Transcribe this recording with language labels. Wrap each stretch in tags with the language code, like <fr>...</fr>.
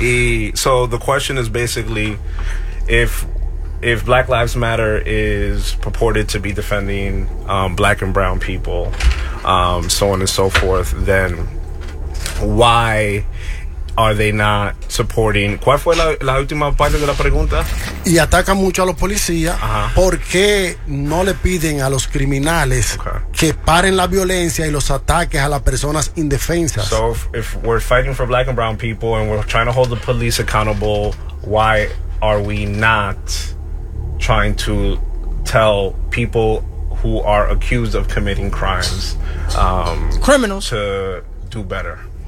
<en>Y so the question is basically if Black Lives Matter is purported to be defending black and brown people, so on and so forth, then why are they not supporting?</en> <es>¿Cuál fue la última parte de la pregunta? Y atacan mucho a los policías. ¿Por qué no le piden a los criminales que paren la violencia y los ataques a las personas indefensas?</es> <en>So if we're fighting for black and brown people and we're trying to hold the police accountable, why are we not trying to tell people who are accused of committing crimes, criminals, to do better?</en>